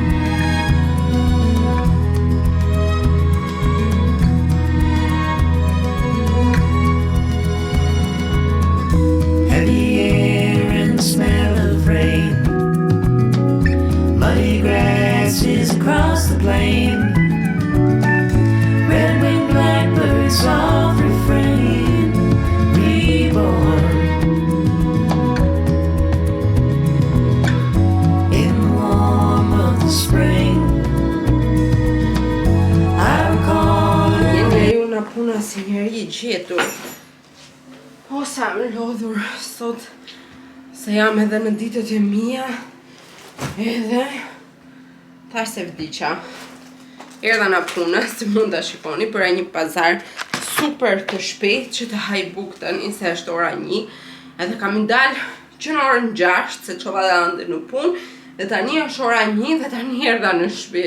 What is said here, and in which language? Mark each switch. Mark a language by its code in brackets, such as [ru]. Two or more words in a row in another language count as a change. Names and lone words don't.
[en] Heavy air and the smell of rain, muddy grasses across the plain, red-winged blackbirds soft refrain, reborn. In the warm of the spring, I recall [sq] Jeni ju nga puna si njeri i gjetur. O, sa më lodhur sot, se jam edhe në ditët e mia, edhe thash se vdiqa. Erdha nga puna, si mund ta shikoni, për një pazar super të shpejt që të haj buk tani se është ora 1, edhe kam i dal që në orën 6 se çova ande në punë, dhe tani është ora 1 dhe tani erdha në shtëpi.